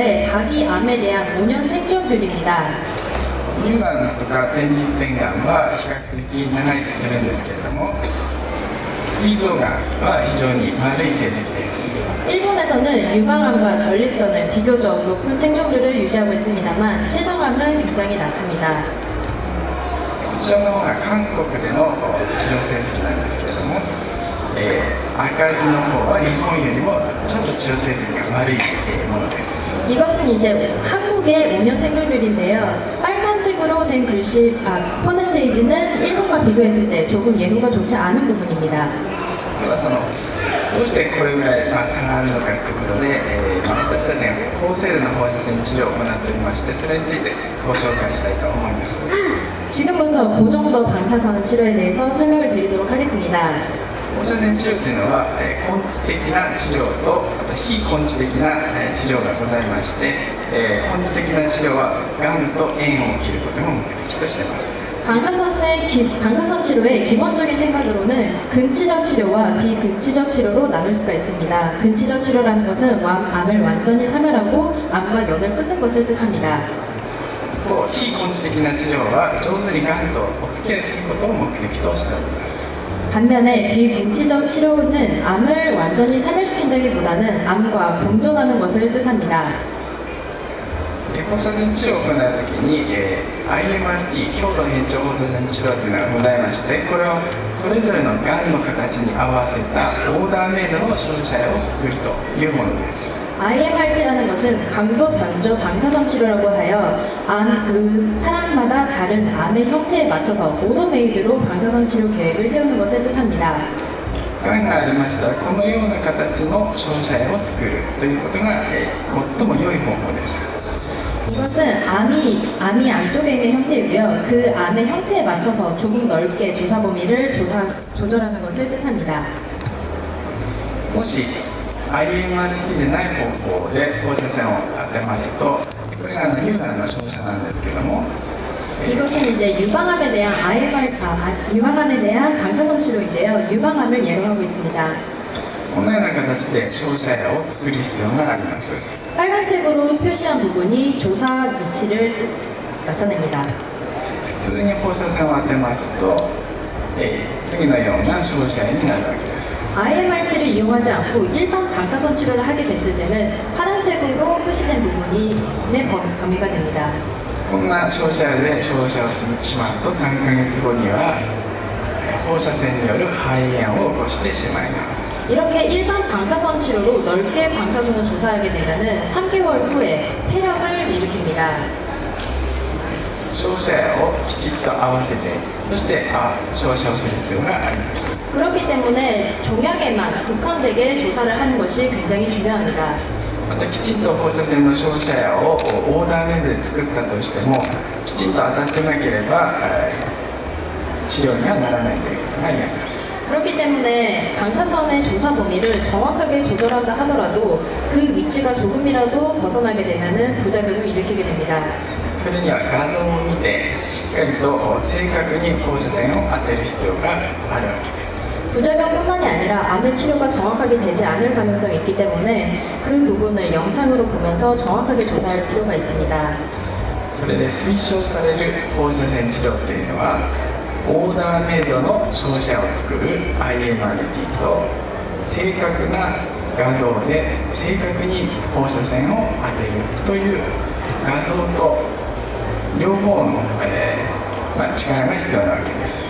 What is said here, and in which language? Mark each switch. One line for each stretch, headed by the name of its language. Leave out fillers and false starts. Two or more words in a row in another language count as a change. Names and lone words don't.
Korean: 자기 암에 대한 5년 생존율입니다.
Japanese: 乳がんとか前立腺がんは比較的長生きするんですけれども、膵臓がんは非常に悪い成績です。
Korean: 일본에서는 유방암과 전립선은 비교적 높은 생존율을 유지하고 있습니다만 췌장암은 굉장히 낮습니다.
Japanese: こちらの方が韓国での治療成績なんですけれども、赤字の方は日本よりもちょっと治療成績が悪いものです。
Korean: 이것은 이제 한국의 5년 생존율인데요. 빨간색으로 된 글씨, 퍼센테이지는 일본과 비교했을 때 조금 예후가 좋지 않은 부분입니다.
Japanese: ではどうしてこれぐらい差があるのかということで、私たちが高精度な放射線治療を行っておりまして、それについてご紹介したいと思います。
Korean: 지금부터 고정도 방사선 치료에 대해서 설명을 드리도록 하겠습니다.
Japanese: 放射線治療というのは、根治的な治療とあと非根治的な治療がございまして、根治的な治療はがんと縁を切ることが目的としています。
Korean: 방사선 치료의 기본적인 생각으로는 근치적 치료와 비근치적 치료로 나눌 수가 있습니다. 근치적 치료라는 것은 암을 완전히 사멸하고 암과 연을 끊는 것을 뜻합니다.
Japanese: 非根治的な治療は上手にがんとお付き合いすることを目的としております。
Korean: 반면에 비근치적 치료는 암을 완전히 사멸시킨다기보다는 암과 공존하는 것을 뜻합니다.
Japanese: 放射線治療を行うときに、IMRT 強度変調放射線治療というのがございまして、これはそれぞれのがんの形に合わせたオーダーメイドの照射薬を作るというものです。
Korean: IMRT라는 것은 강도 변조 방사선 치료라고 하여 사람마다 다른 암의 형태에 맞춰서 오더메이드로 방사선 치료 계획을 세우는 것을 뜻합니다.
Japanese: がんがありましたらこのような形の照射薬を作るということが、最も良い方法です。
Korean: 이것은 암이 안쪽에 있는 형태이고요. 그 암의 형태에 맞춰서 조금 넓게 조사 범위를 조절하는 것을 뜻합니다.
Japanese: もし IMRT でない方法で放射線を当てますと、これが乳がんの照射なんですけども、
Korean: 이것은 이제 유방암에 대한 방사선 치료인데요. 유방암을 예로 하고 있습니다.
Japanese: このような形で照射薬を作る必要があります。
Korean: 빨간색으로 표시한 부분이 조사 위치를 나타냅니다.
Japanese: 普通に放射線を当てますと、次のような照射薬になるわけです。
Korean: IMRT를 이용하지 않고 일반 방사선 치료를 하게 됐을 때는 파란색으로 표시된 부분이 범위가 됩니다.
Japanese: こんな照射薬で照射をしますと3ヶ月後には放射線による肺炎を起こしてしまいます。
Korean: 이렇게 일반 방사선 치료로 넓게 방사선을 조사하게 되면 3개월 후에 폐렴을 일으킵니다.
Japanese: 照射薬をきちっと合わせて、そして照射をする必要があります。
Korean: 그렇기 때문에 종양에만 국한되게 조사를 하는 것이 굉장히 중요합니다.
Japanese: またきちんと放射線の照射薬をオーダーメイドで作ったとしても、きちんと当たってなければ治療にはならないということが言えます。
Korean: 그렇기 때문에 방사선의 조사 범위를 정확하게 조절한다 하더라도 그 위치가 조금이라도 벗어나게 되면 부작용을 일으키게 됩니다.
Japanese: それには画像を見てしっかりと正確に放射線を当てる必要があるわけです。
Korean: 부작용뿐만이 아니라 암의 치료가 정확하게 되지 않을 가능성이 있기 때문에 그 부분을 영상으로 보면서 정확하게 조사할 필요가 있습니다.
Japanese: それで推奨される放射線治療というのはオーダーメイドの照射を作る IMRT と正確な画像で正確に放射線を当てるという画像と両方の、力が必要なわけです。